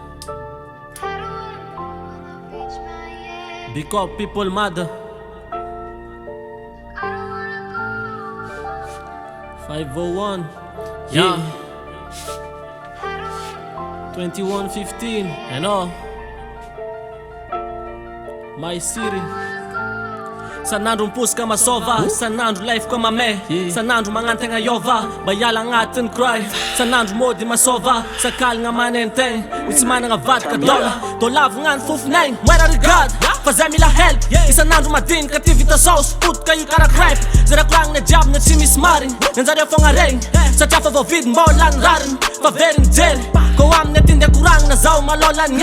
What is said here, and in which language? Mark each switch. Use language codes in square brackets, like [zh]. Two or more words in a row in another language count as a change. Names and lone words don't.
[en] Big up people mother 501. Yeah. 2115 and all. My city. [mg] Sanandro miposy ka masova, sanandro life ko mame, sanandro magnantegna yova, bayala agnatin'ny cry, sanandro mody masova, sakaligna manenteng, tsy managna vadika dola, dolavagna ny fofonegny, moera regard, fa zay mila help, isanandro madinika ty vita sauce, potika io kara crêpe, zay rakoragna jiaby na tsy misy marigny, nanjareo fogna regny, satria fa voavidy mbola ny rariny, fa very mijery, ko aminy atindy akoragna zao malola ny